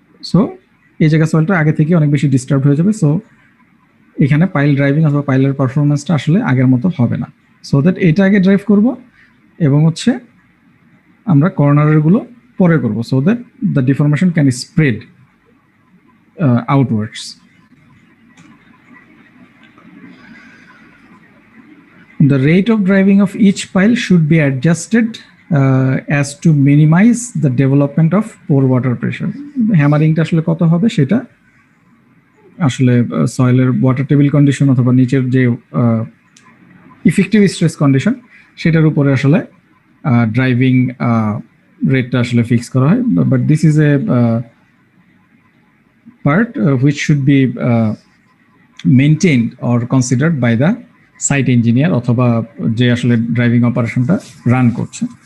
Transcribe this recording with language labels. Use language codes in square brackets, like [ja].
[bn] So এই জায়গা সয়েলটা আগে থেকে অনেক বেশি ডিস্টার্ব হয়ে যাবে, সো এখানে পাইল ড্রাইভিং অথবা পাইলের পারফরমেন্সটা আসলে আগের মতো হবে না। [en] So that এটা আগে drive করব এবং হচ্ছে আমরা কর্নারের গুলো পরে করব, so that the deformation can spread outwards. The rate of driving of each pile should be adjusted as to minimize the development of pore water pressure. [bn] হ্যামারিংটা আসলে কত হবে সেটা আসলে সয়েলের ওয়াটার টেবিল কন্ডিশন অথবা নিচের যে ইফেক্টিভ স্ট্রেস কন্ডিশন সেটার উপরে আসলে ড্রাইভিং রেটটা আসলে ফিক্স করা হয়। [en] but this is a part which should be maintained or considered by the site engineer [bn] অথবা যে আসলে ড্রাইভিং অপারেশনটা রান করছে।